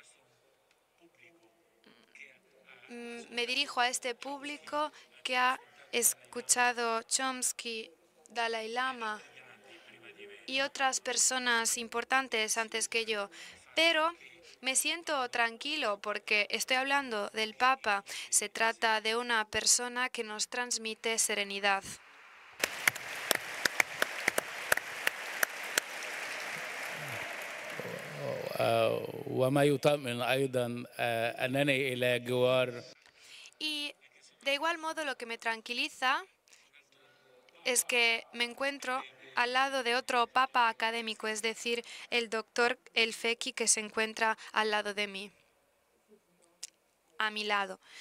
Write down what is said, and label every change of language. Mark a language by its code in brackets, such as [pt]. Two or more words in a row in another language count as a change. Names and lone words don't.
[es] Me dirijo a este público que ha escuchado Chomsky, Dalai Lama y otras personas importantes antes que yo, pero me siento tranquilo porque estoy hablando del Papa. Se trata de una persona que nos transmite serenidad. [ar] وما يطمئن أيضا أنني إلى جوار [es] Y de igual modo lo que me tranquiliza es que me encuentro al lado de otro papa académico, es decir, el doctor El Feki que se encuentra al lado de mí, a mi lado.